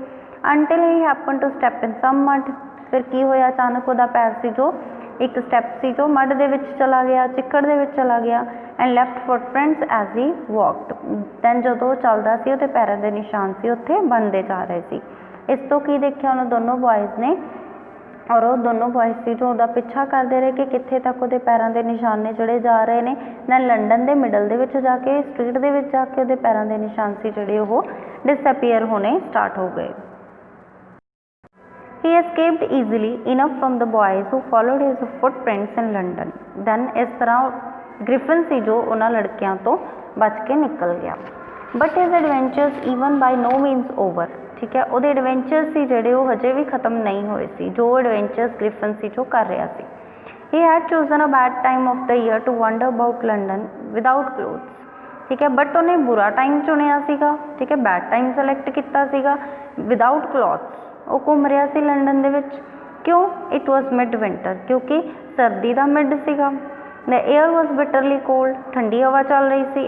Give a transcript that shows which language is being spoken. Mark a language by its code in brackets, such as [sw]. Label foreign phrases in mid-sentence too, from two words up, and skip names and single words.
[en] until he happen to step in some mud, [pa] ਫਿਰ ਕੀ ਹੋਇਆ, ਅਚਾਨਕ ਉਹਦਾ ਪੈਰ ਸੀ ਜੋ ਇੱਕ ਸਟੈਪ ਸੀ ਜੋ ਮੱਡ ਦੇ ਵਿੱਚ ਚਲਾ ਗਿਆ, ਚਿੱਕੜ ਦੇ ਵਿੱਚ ਚਲਾ ਗਿਆ। [en] and left footprints as he walked, [pa] ਦੈਨ ਜਦੋਂ ਉਹ ਚੱਲਦਾ ਸੀ ਉਹਦੇ ਪੈਰਾਂ ਦੇ ਨਿਸ਼ਾਨ ਸੀ ਉੱਥੇ ਬਣਦੇ ਜਾ ਰਹੇ ਸੀ। ਇਸ ਤੋਂ ਕੀ ਦੇਖਿਆ ਉਹਨਾਂ ਦੋਨੋਂ ਬॉयਜ਼ ਨੇ, [hi] और वो दोनों बॉयज़ [pa] सी जो ਉਹਦਾ ਪਿੱਛਾ ਕਰਦੇ ਰਹੇ ਕਿ ਕਿੱਥੇ ਤੱਕ ਉਹਦੇ ਪੈਰਾਂ ਦੇ ਨਿਸ਼ਾਨ ਨੇ ਜਿਹੜੇ ਜਾ ਰਹੇ ਨੇ। ਦੈਨ ਲੰਡਨ ਦੇ ਮਿਡਲ ਦੇ ਵਿੱਚ ਜਾ ਕੇ ਸਟਰੀਟ ਦੇ ਵਿੱਚ ਜਾ ਕੇ ਉਹਦੇ ਪੈਰਾਂ ਦੇ ਨਿਸ਼ਾਨ ਸੀ ਜਿਹੜੇ ਉਹ ਡਿਸਅਪੀਅਰ ਹੋਣੇ ਸਟਾਰਟ ਹੋ ਗਏ। [en] He escaped easily enough from the boys who followed his footprints in London. [pa] Then ਇਸ ਤਰ੍ਹਾਂ ਗ੍ਰਿਫਨ ਸੀ ਜੋ ਉਹਨਾਂ ਲੜਕਿਆਂ ਤੋਂ ਬਚ ਕੇ ਨਿਕਲ ਗਿਆ। [en] But his adventures even by no means over. [pa] ਠੀਕ ਹੈ, ਉਹਦੇ ਐਡਵੈਂਚਰਸ ਸੀ ਜਿਹੜੇ ਉਹ ਹਜੇ ਵੀ ਖਤਮ ਨਹੀਂ ਹੋਏ ਸੀ, ਜੋ ਐਡਵੈਂਚਰਸ ਗ੍ਰਿਫਨ ਸੀ ਜੋ ਕਰ ਰਿਹਾ ਸੀ। [en] He had chosen a bad time of the year to wander about London without clothes. [pa] ਠੀਕ ਹੈ, ਬਟ ਉਹਨੇ ਬੁਰਾ ਟਾਈਮ ਚੁਣਿਆ ਸੀਗਾ। ਠੀਕ ਹੈ, [en] bad time select [pa] ਕੀਤਾ ਸੀਗਾ। [en] without clothes [pa] ਉਹ ਘੁੰਮ ਰਿਹਾ ਸੀ ਲੰਡਨ ਦੇ ਵਿੱਚ। ਕਿਉਂ? [en] it was mid winter, [pa] ਕਿਉਂਕਿ ਸਰਦੀ ਦਾ ਮਿਡ ਸੀਗਾ। [en] the air was bitterly cold, [pa] ਠੰਡੀ ਹਵਾ ਚੱਲ ਰਹੀ ਸੀ।